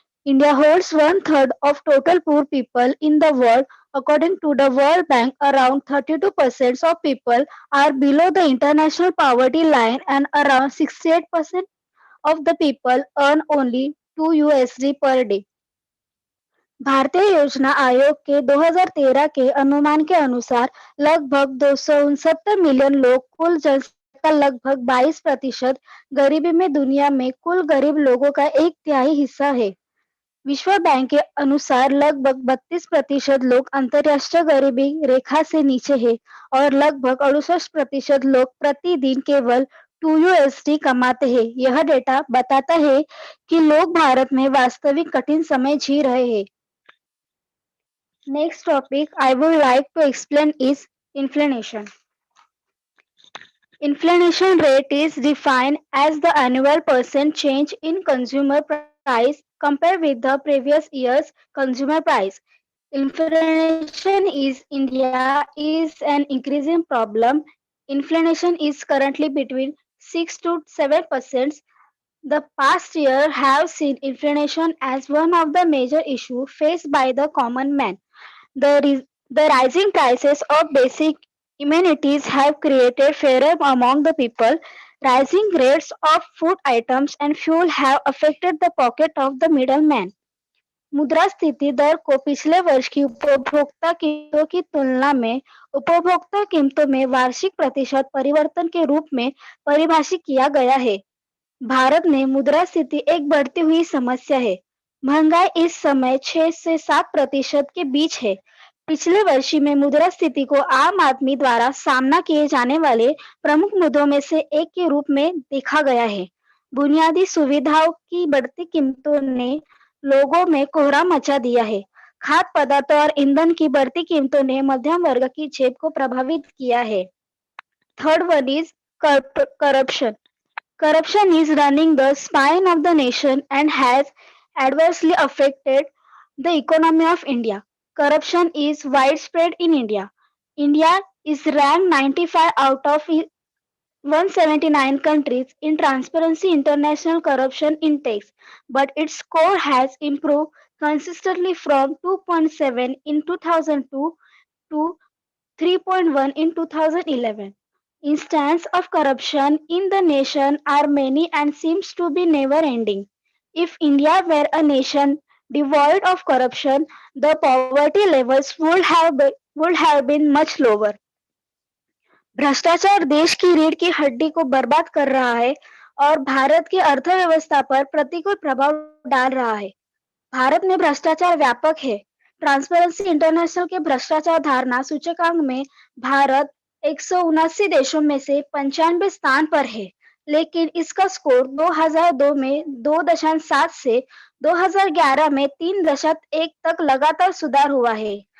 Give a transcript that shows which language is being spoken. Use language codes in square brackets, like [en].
[en] India holds one third of total poor people in the world. According to the World Bank, around 32% of people are below the international poverty line and around 68% of the people earn only 2 USD per day. [hi] भारतीय योजना आयोग के 2013 के अनुमान के अनुसार लगभग 269 million लोग कुल जनसंख्या का लगभग 22% गरीबी में दुनिया में कुल गरीब लोगों का एक तिहाई हिस्सा है विश्व बैंक के अनुसार लगभग 32% लोग अंतर्राष्ट्रीय गरीबी रेखा से नीचे है और लगभग 68% लोग प्रतिदिन केवल 2 USD कमाते हैं यह डेटा बताता है कि लोग भारत में वास्तविक कठिन समय जी रहे हैं [en] Next topic I would like to explain is inflation. Inflation rate is defined as the annual percent change in consumer price compared with the previous year's consumer price. Inflation is India is an increasing problem. Inflation is currently between 6 to 7%. The past year have seen inflation as one of the major issues faced by the common man. The rising prices of basic amenities have created fear among the people. Rising rates of food items and fuel have affected the pocket of the middleman. [hi] मुद्रास्फीति दर को पिछले वर्ष की उपभोक्ता कीमतों की तुलना में उपभोक्ता कीमतों में वार्षिक प्रतिशत परिवर्तन के रूप में परिभाषित किया गया है भारत में मुद्रास्फीति एक बढ़ती हुई समस्या है महंगाई इस समय 6 से 7% के बीच है पिछले वर्ष में मुद्रास्फीति को आम आदमी द्वारा सामना किए जाने वाले प्रमुख मुद्दों में से एक के रूप में देखा गया है बुनियादी सुविधाओं की बढ़ती कीमतों ने लोगों में कोहरा मचा दिया है खाद्य पदार्थों और ईंधन की बढ़ती कीमतों ने मध्यम वर्ग की जेब को प्रभावित किया है [en] Third one is corruption Corruption is running the spine of the nation and has adversely affected the economy of India. Corruption is widespread in India. India is ranked 95 out of 179 countries in Transparency International Corruption Index, but its score has improved consistently from 2.7 in 2002 to 3.1 in 2011. Instances of corruption in the nation are many and seems to be never ending. If India were a nation devoid of corruption, the poverty levels would have been much lower. [hi] भ्रष्टाचार देश की रीढ़ की हड्डी को बर्बाद कर रहा है और भारत की अर्थव्यवस्था पर प्रतिकूल प्रभाव डाल रहा है भारत में भ्रष्टाचार व्यापक है ट्रांसपेरेंसी इंटरनेशनल के भ्रष्टाचार धारणा सूचकांक में भारत 179 देशों में से 95 स्थान पर है लेकिन इसका स्कोर 2002 में 2.7 से 2011 में 3.1 तक लगातार सुधार हुआ है